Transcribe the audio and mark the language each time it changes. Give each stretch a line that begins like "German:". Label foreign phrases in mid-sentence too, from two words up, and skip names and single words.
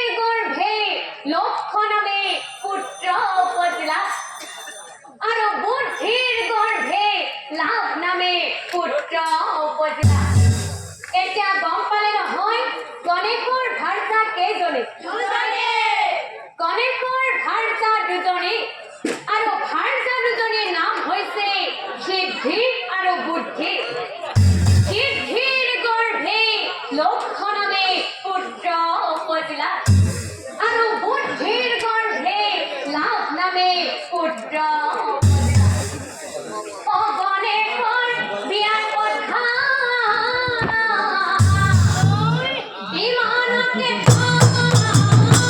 Assamese: গৰ্ভে লক্ষ্য নামে পুত্ৰ উপজিলা আৰু বুদ্ধিৰ গৰ্ভে লাভ নামে পুত্ৰ উপজিলা এতিয়া গম পালে নহয় গণেশৰ ভাৰ্তা কেইজনী গণেশৰ ভাৰ্তা দুজনী আৰু ভাৰ্তা দুজনীৰ নাম হৈছে সিদ্ধি আৰু বুদ্ধি সিদ্ধিৰ গৰ্ভে লক্ষ্য নামে পুত্ৰ উপজিলা আৰু বুদ্ধিৰ গৰ্ভে লাভ নামে পুত্ৰ গণেশৰ বিয়াৰ কথা বিমানতে